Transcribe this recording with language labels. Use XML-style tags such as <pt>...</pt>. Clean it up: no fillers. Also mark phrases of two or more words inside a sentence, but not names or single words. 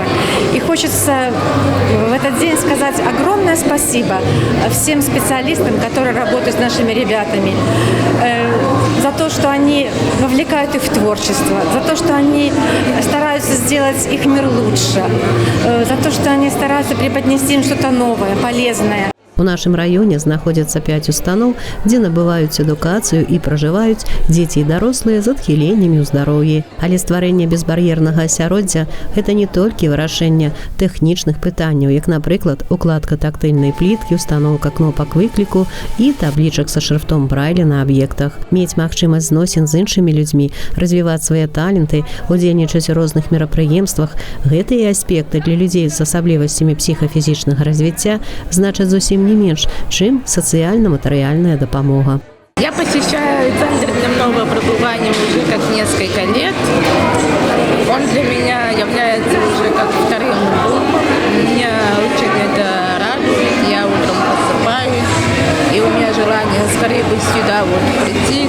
<ru>И хочется в этот день сказать огромное спасибо всем специалистам, которые работают с нашими ребятами, за то, что они вовлекают их в творчество, за то, что они стараются сделать их мир лучше, за то, что они стараются преподнести им что-то новое, полезное.</ru> <be>У нашым раёне знаходзяцца 5 устаноў, дзе набываюць адукацыю і пражываюць дзеці і дарослыя з адхіленнямі ў здароўі. Але стварэнне безбар'ернага асяроддзя – гэта не толькі вырашэнне тэхнічных пытанняў, як, напрыклад, укладка тактыльнай пліткі, устаноўка кнопак выкліку і таблічак са шрыфтом Брайля на аб'ектах. Мець магчымасць зносін з іншымі людзьмі, развіваць свае таленты, удзельнічаць у розных мерапрыемствах – гэтыя аспекты для людзей з асаблівасцямі псіхафізічнага развіцця значаць зусім не менш, чым социально-материальная допомога.</be> <ru>Я посещаю центр дневного пребывания уже как несколько лет. Он для меня является уже как вторым домом. Меня очень это радует. Я утром просыпаюсь, и у меня желание скорее бы сюда прийти.</ru>